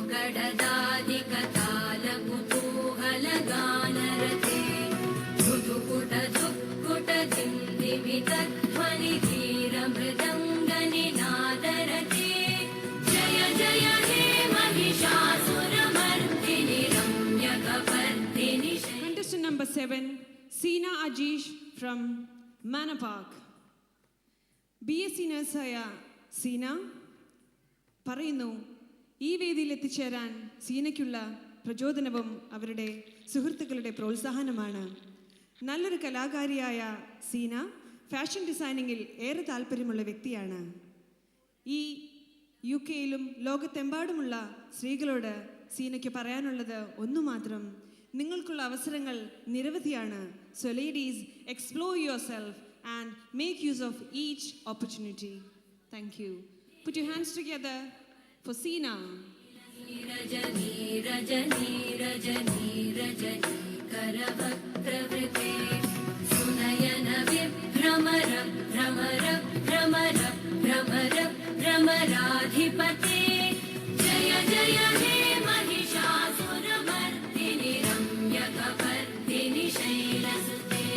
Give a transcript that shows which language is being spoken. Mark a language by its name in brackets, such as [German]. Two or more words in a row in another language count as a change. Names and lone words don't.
[Sanskrit] गडदादिकतालकुतूहलगानरते धुधुकुटधुक्कुटदिन्दिमितध्वनिधीरमृदङ्गनिनादरते जय जय हे महिषासुरमर्दिनि रम्यकपर्दिनि [English] Contestant number 7, Seena Ajish from Manor Park. [Malayalam] BSc നഴ്സായ സീന പറയുന്നു, ഈ വേദിയിൽ എത്തിച്ചേരാൻ സീനയ്ക്കുള്ള പ്രചോദനവും അവരുടെ സുഹൃത്തുക്കളുടെ പ്രോത്സാഹനമാണ്. നല്ലൊരു കലാകാരിയായ സീന ഫാഷൻ ഡിസൈനിങ്ങിൽ ഏറെ താല്പര്യമുള്ള വ്യക്തിയാണ്. ഈ UK-യിലും ലോകത്തെമ്പാടുമുള്ള സ്ത്രീകളോട് സീനയ്ക്ക് പറയാനുള്ളത് ഒന്നു മാത്രം, നിങ്ങൾക്കുള്ള അവസരങ്ങൾ നിരവധിയാണ്. [English] So ladies, explore your self and make use of each opportunity. Thank you. Put your hands together for Seena. [Sanskrit] रजनी रजनी रजनी रजनी करवक्त्रवृते सुनयन विभ्रमर भ्रमर भ्रमर भ्रमर भ्रमराधिपते जय जय हे महिषासुरमर्दिनि रम्यकपर्दिनि शैलसुते